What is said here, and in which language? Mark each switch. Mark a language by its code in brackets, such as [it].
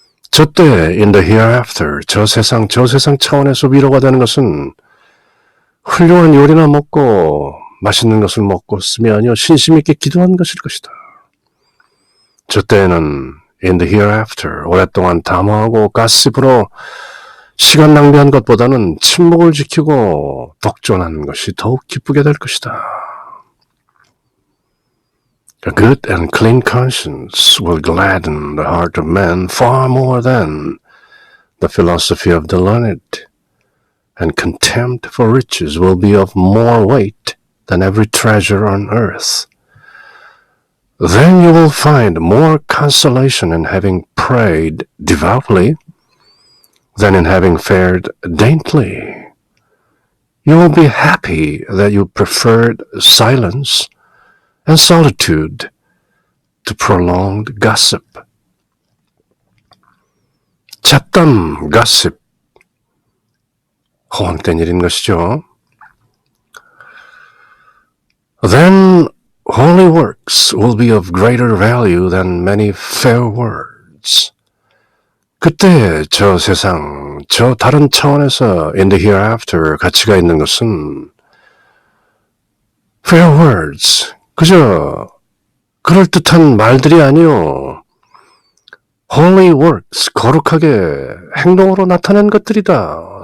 [ko] 저때 [en] in the hereafter, [ko] 저 세상 차원에서 위로가 되는 것은 훌륭한 요리나 먹고 맛있는 것을 먹고 쓰이 아니요 신심 있게 기도한 것일 것이다. 저때에는 [en] in the hereafter, [ko] 오랫동안 담화하고 가십으로 시간 낭비한 것보다는 침묵을 지키고 독존하는 것이 더욱 기쁘게 될 것이다. [en] A good and clean conscience will gladden the heart of man far more than the philosophy of the learned, and contempt for riches will be of more weight than every treasure on earth. Then you will find more consolation in having prayed devoutly than in having fared daintily. You will be happy that you preferred silence and solitude to prolonged gossip. [ko] 잡담, gossip, 허황된 일인 것이죠. [en] Then holy works will be of greater value than many fair words. [ko] 그때 저 세상, 저 다른 차원에서 [en] in the hereafter [ko] 가치가 있는 것은 [en] fair words, [ko] 그저 그럴듯한 말들이 아니요 [en] holy works, [ko] 거룩하게 행동으로 나타낸 것들이다.